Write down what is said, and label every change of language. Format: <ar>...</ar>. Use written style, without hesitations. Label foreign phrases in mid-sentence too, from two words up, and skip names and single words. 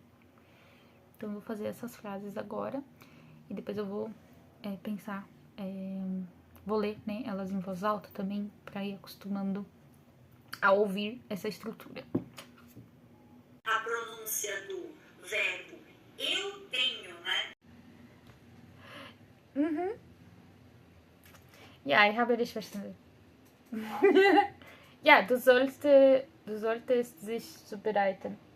<pt>Então, eu vou fazer essas frases agora e depois eu vou pensar... vou ler, né, elas em voz alta também, pra ir acostumando a ouvir essa estrutura. A pronúncia do verbo eu tenho, né?</pt> <de>Ja, ich habe dich verstanden. Ja, du solltest sich zubereiten.</de>